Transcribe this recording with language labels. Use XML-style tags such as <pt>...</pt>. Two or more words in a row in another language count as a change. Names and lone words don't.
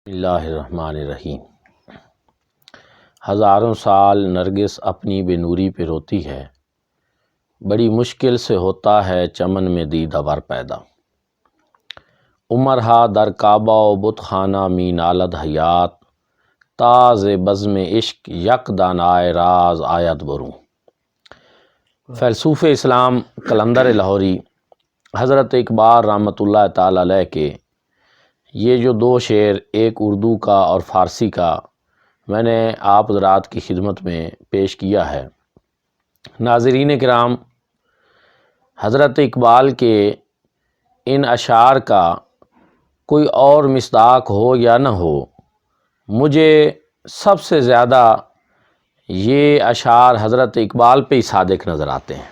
<ar>اللہ الرحمن الرحیم۔</ar> <ur>ہزاروں سال نرگس اپنی بے نوری پہ روتی ہے، بڑی مشکل سے ہوتا ہے چمن میں دیدہ ور پیدا۔</ur> <fa>عمرہا در کعبہ و بت خانہ می نالد حیات، تاز بزم عشق یک دانائے راز آید بروں۔</fa> <ur>فیلسوف اسلام قلندر لاہوری حضرت اقبال رحمۃ اللہ تعالیٰ علیہ کے یہ جو دو شعر، ایک اردو کا اور فارسی کا، میں نے آپ حضرات کی خدمت میں پیش کیا ہے۔ ناظرین کرام، حضرت اقبال کے ان اشعار کا کوئی اور مصداق ہو یا نہ ہو، مجھے سب سے زیادہ یہ اشعار حضرت اقبال پہ ہی صادق نظر آتے ہیں۔</ur>